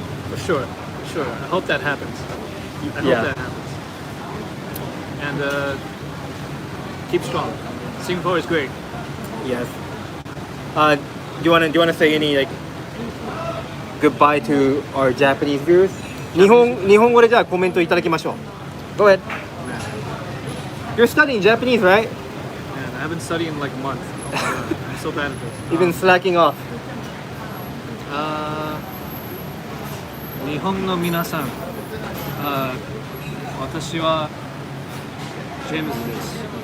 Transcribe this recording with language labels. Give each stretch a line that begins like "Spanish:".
English: For sure. I hope that happens. I hope that happens. And keep strong. Singapore is great. Yes. Do you wanna say any like goodbye to our Japanese viewers?
Japanese: 日本語でじゃあコメントいただきましょう。
English: Go ahead. You're studying Japanese, right? Man, I haven't studied in like a month. I'm so bad at this. You've been slacking off.
Japanese: 日本の皆さん、私はジェームスです。